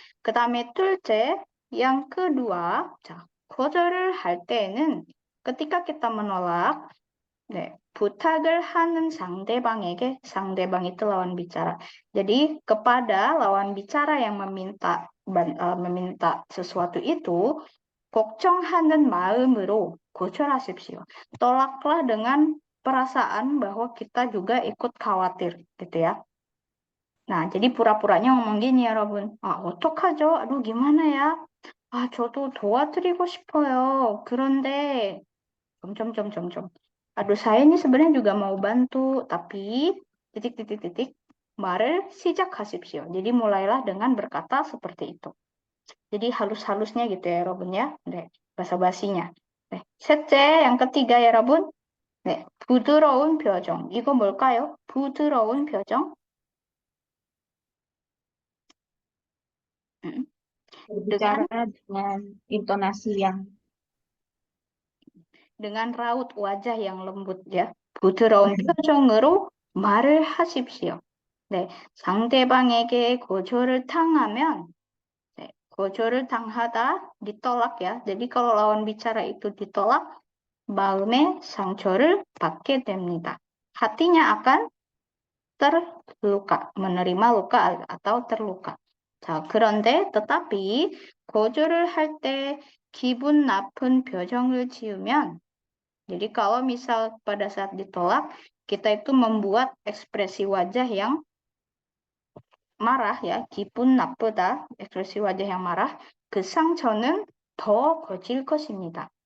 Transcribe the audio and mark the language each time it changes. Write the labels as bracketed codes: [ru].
[ko] 그 다음에 둘째, [id] yang kedua, [ko] 자, 거절을 할 때는 [id] ketika kita menolak, [ko] 부탁을 하는 상대방에게, 상대방 [id] itu lawan bicara. Jadi kepada lawan bicara yang meminta sesuatu itu, [ko] 걱정하는 마음으로 고절하십시오. [id] tolaklah dengan perasaan bahwa kita juga ikut khawatir, gitu ya. Nah, jadi pura-puranya ngomong gini ya, [ko] 여러분. 어떡하죠? [id] aduh, gimana ya? [ko] 저도 도와드리고 싶어요. 그런데 점점점점점. [id] Aduh, saya ini sebenarnya juga mau bantu, tapi titik-titik-titik [ko] 말을 시작하십시오. [id] Jadi mulailah dengan berkata seperti itu. Jadi halus-halusnya gitu ya, 여러분 ya. 네, basa-basinya. [ko] 네, 셋째, [id] yang ketiga ya, [ko] 여러분. 네, 부드러운 표정. 이거 뭘까요? 부드러운 표정. [id] Berbicara dengan intonasi yang dengan raut wajah yang lembut ya. [ko] 부드러운 표정으로 말을 하십시오. 네, 상대방에게 고조를 당하면 네, 고조를 당하다 [id] ditolak ya. Jadi kalau lawan bicara itu ditolak, [ko] 마음의 상처를 받게 됩니다. [id] hatinya akan terluka, menerima luka atau terluka. [ko] 자, 그런데 [id] tetapi [ko] 고조를 할 때 기분 나쁜 표정을 지으면 [id] jadi kalau misal pada saat ditolak, kita itu membuat ekspresi wajah yang marah ya, [ko] 기분 나쁘다, [id] ekspresi wajah yang marah, [ko] 그 상처는 더 커질 것입니다.